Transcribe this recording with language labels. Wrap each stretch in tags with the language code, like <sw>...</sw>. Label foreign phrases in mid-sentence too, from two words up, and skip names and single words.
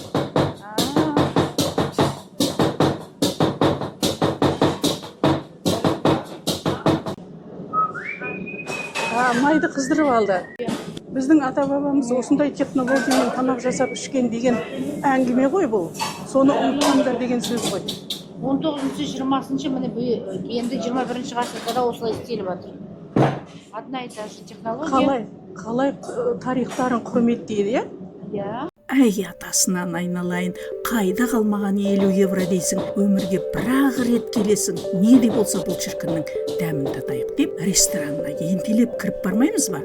<kk>Майды қыздырып алды. Біздің ата-бабамыз осындай технологиямен тамақ жасап ішкен деген әңгіме ғой бұл. Соны ұмытқандар деген сөз ғой. 19-20-шы міне енді 21-ші ғасырда да осылай істеліп жатыр.</kk> <ru>Одна и та же технология.</ru> <kk>Қалай тарихтарын құрметтейді, иә? Иә. Әй, атасынан айналайын, қайда қалмаған 50 евро дейсің, өмірге бір-ақ рет келесің, не де болса бұл шіркіннің дәмін татайық деп, ресторанына ентелеп кіріп бармаймыз ба?</kk>